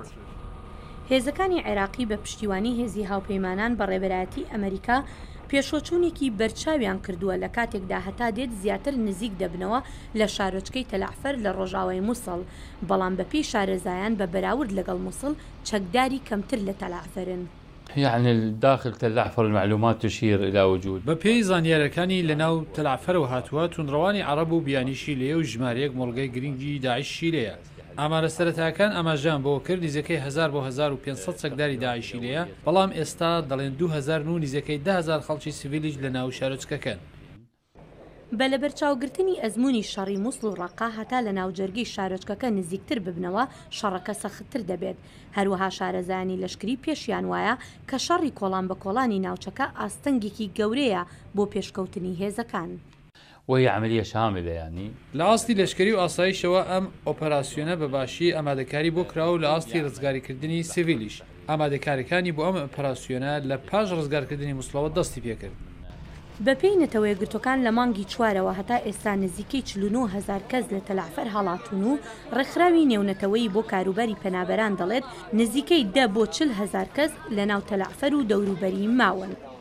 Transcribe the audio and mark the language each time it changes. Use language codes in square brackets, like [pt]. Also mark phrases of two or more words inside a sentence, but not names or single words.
[ckb] هێزەکانی عێراقی بە پشتیوانی هێزی هاوپەیمانان بە ڕێبەرایەتی ئەمریکا پێشۆچوونێکی بەرچاویان کردووە لە کاتێکدا هەتا دێت زیاتر نزیک دەبنەوە لە شارۆچکەی تەلعفەر لە ڕۆژاوای مووسڵ، بەڵام بەپێی شارەزایان بە بەراورد لەگەڵ مووسڵ چەکداری کەمتر لە تەلعفەرن. [ar] يعني داخل تلعفر المعلومات تشير إلى وجود [ckb] بەپێی زانیارەکانی لەناو تەلعفەرەوە هاتووە تونڕەوانی عەرەب و بیانیشی لێ و ژمارەیەک مۆڵگەی گرنگی داعشی لێیە. ئامارە سەرەتاکان ئەماژیان بۆ کرد نزیەکەی 1000 بۆ 1500 چەکداری داعشی لێیە، بەڵام ئێستا دەڵێن 2000 و نزیەکەی 10000 خەڵکی سیڤیلیش لە ناو شارۆچکەکەن. بە لە بەرچاوگرتنی ئەزمموی شەڕی مووسڵ و ڕەقا هەتا لە ناوجەرگەی شارۆچکەکە نزیکتر ببنەوە شەڕەکە سەختتر دەبێت. هەروەها شارەزایانی لەشکری پێشیان وایە کە شەڕی کۆڵان بە کۆڵانی ناوچەکە ئاستەنگێکی گەورەیە بۆ پێشکەوتنی هێزەکان. [ar] وهي عملية شاملة يعني [ckb] لە ئاستی لەشکری و ئاسایشەوە ئەم ئۆپەراسیۆنە بەباشی ئامادەکاری بۆ کراوە و لە ئاستی ڕزگاریکردنی سیڤیلیش. ئامادەکاریەکانی بۆ ئەم ئۆپەراسیۆنە لە پاش ڕزگارکردنی مووسڵەوە دەستی پێکرد. بەپێی نەتەوەی گرتوەکان لە مانگی چوارەوە هەتا ئێستا نزیکەی 49,000 کەس لە تەلعفەر هەڵاتون و ڕێکخراوی نێونەتەوەی بۆ کاروباری پەنابەران دەڵێت نزیکەی 10 بۆ 40,000 کەس لە ناو تەلعفەر و دەوروبەری ماون.